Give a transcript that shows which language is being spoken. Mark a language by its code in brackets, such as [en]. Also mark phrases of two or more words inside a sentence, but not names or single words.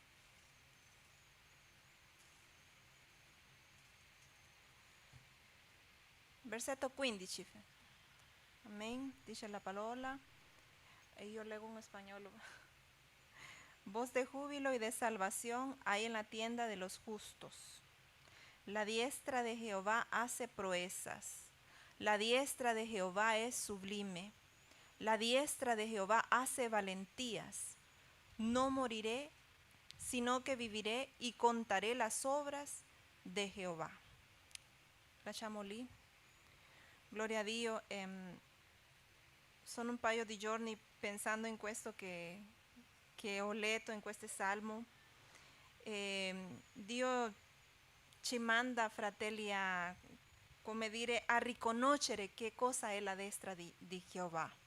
[it] Versetto 15. [es] Amén, [it] dice la parola. [es] Y yo leo en español. Voz de júbilo y de salvación hay en la tienda de los justos. La diestra de Jehová hace proezas. La diestra de Jehová es sublime. La diestra de Jehová hace valentías. No moriré, sino que viviré y contaré las obras de Jehová. [it] Lasciamo lì. Gloria a Dio. Sono un paio di giorni pensando in questo che ho letto in questo salmo. Dio ci manda, fratelli, a, come dire, a riconoscere che cosa è la destra di Jehová.